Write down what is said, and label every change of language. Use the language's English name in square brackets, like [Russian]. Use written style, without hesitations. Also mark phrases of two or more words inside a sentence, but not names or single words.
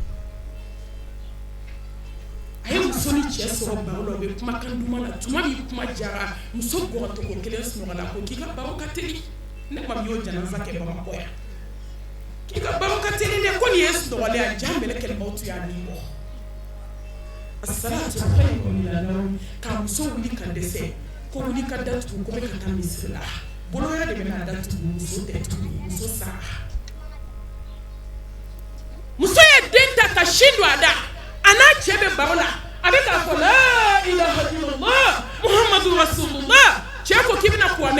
[Bambara] a ye muso ni cɛ sɔrɔ baro la u bɛ kumakan duman na tuma min kuma jara muso gɔrɔtogo kelen sunɔgɔ la ko k'i ka baro ka teli ne ma min y'o janaza kɛ Bamakɔ yan k'i ka baro ka teli dɛ ko nin ye sunɔgɔlen a jaa mɛlɛkɛl mawutu y'a ni bɔ [Arabic] الصلاة خير من النوم [Bambara] ka muso wuli ka dɛsɛ ko wuli ka datugu ko bɛ ka taa misiri la boloya de bɛna datugu muso tɛ tuguni muso sara muso ye den ta ka sin don a da a n'a cɛ bɛ baro la a bɛ k'a fɔ [Arabic] لا إله إلا الله محمد رسول الله [Bambara] cɛ ko k'i bɛna kuranɛ